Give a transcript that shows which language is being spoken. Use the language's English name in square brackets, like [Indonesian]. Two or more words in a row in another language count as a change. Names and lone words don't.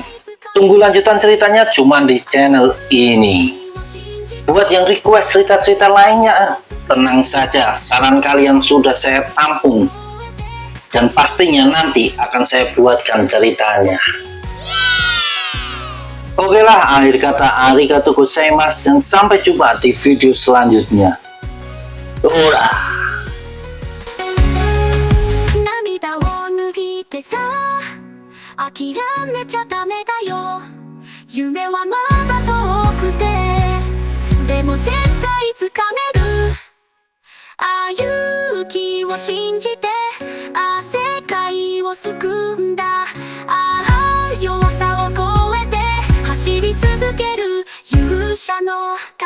[Indonesian] Tunggu lanjutan ceritanya cuma di channel ini. Buat yang request cerita-cerita lainnya, tenang saja, saran kalian sudah saya tampung. Dan pastinya nanti akan saya buatkan ceritanya. Oke lah, akhir kata [Japanese] ありがとうございます [Indonesian] dan sampai jumpa di video selanjutnya. Ora. [Japanese] 涙を脱ぎてさ諦めちゃダメだよ夢はまだ遠くてでも絶対つかめるああ勇気を信じてああ世界を救うんだああ弱さを超えて走り続ける勇者の